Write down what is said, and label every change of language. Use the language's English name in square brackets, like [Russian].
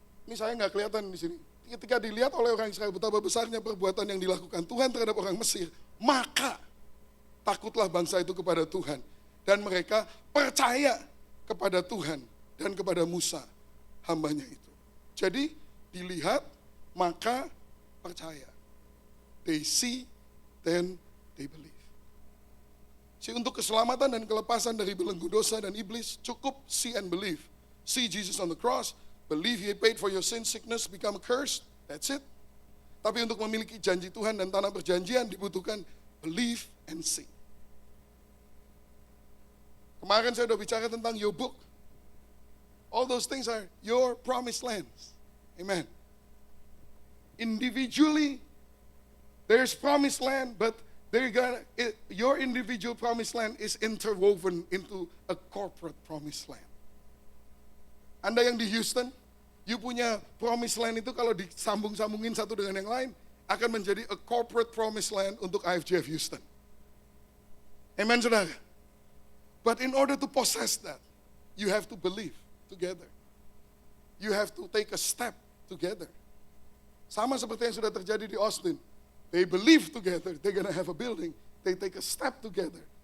[Indonesian] Ini saya nggak kelihatan di sini. Ketika dilihat oleh orang Israel betapa besarnya perbuatan yang dilakukan Tuhan terhadap orang Mesir, maka takutlah bangsa itu kepada Tuhan. Dan mereka percaya kepada Tuhan dan kepada Musa, hambanya itu. Jadi dilihat, maka percaya. [English] They see, then they believe. [Indonesian] Untuk keselamatan dan kelepasan dari belenggu dosa dan iblis, cukup [English] see and believe. See Jesus on the cross, believe He paid for your sin, sickness become a curse, that's it. [Indonesian] Tapi untuk memiliki janji Tuhan dan tanah perjanjian dibutuhkan [English] believe and see. [Indonesian] Kemarin saya sudah bicara tentang [English] your book. All those things are your promised lands. Amen. Individually, there's promised land, but your individual promised land is interwoven into a corporate promised land. [Indonesian] Anda yang di Houston, you punya promised land itu kalau disambung-sambungin satu dengan yang lain, akan menjadi [English] a corporate promised land [Indonesian] untuk IFGF Houston. Amen, saudara? [English] But in order to possess that, you have to believe together. You have to take a step together. [Indonesian] Sama seperti yang sudah terjadi di Austin. [English] They believe together, they're going to have a building. They take a step together.